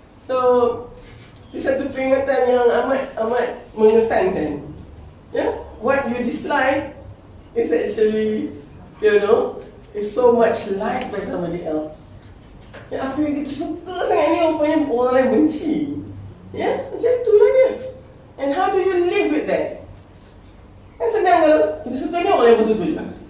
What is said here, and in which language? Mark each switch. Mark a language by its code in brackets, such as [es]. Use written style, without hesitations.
[ms] So, ini satu peringatan yang amat mengesankan. [en] What you dislike is actually, is so much liked by somebody else. [ms] Apa yang kita suka sangat ni, rupanya orang lain benci. Macam itulah dia. [en] And how do you live with that? [ms] Kan senang kalau kita suka ni, orang lain pun suka juga.